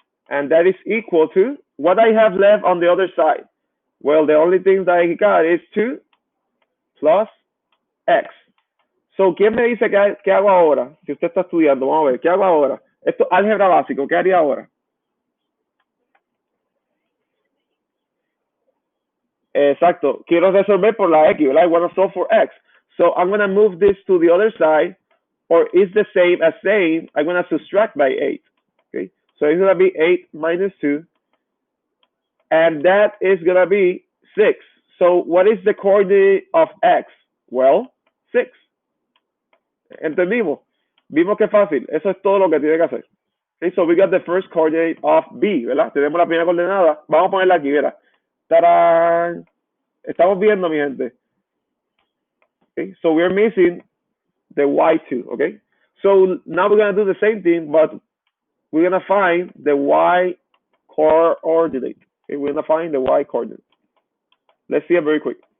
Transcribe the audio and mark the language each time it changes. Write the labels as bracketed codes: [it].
[en] And that is equal to, what I have left on the other side? Well, the only thing that I got is 2 plus X. [es] So, ¿quién me dice qué hago ahora? Si usted está estudiando, vamos a ver, ¿qué hago ahora? Esto es álgebra básico, ¿qué haría ahora? Exacto, quiero resolver por la X, ¿verdad? [en] I want to solve for X. So, I'm going to move this to the other side, or it's the same as saying, I'm going to subtract by 8. Okay, so it's going to be 8 minus 2, and that is going to be 6. So, what is the coordinate of X? Well, 6. [es] ¿Entendimos? Vimos que fácil. Eso es todo lo que tiene que hacer. [en] Okay, so we got the first coordinate of B, [es] ¿verdad? Tenemos la primera coordenada. Vamos a ponerla aquí, ¿verdad? ¡Tarán! Estamos viendo, mi gente. [en] Okay, so we're missing the Y2, okay? So now we're going to do the same thing, but we're going to find the Y coordinate. Okay, we're going to find the Y coordinate. Let's see it very quick.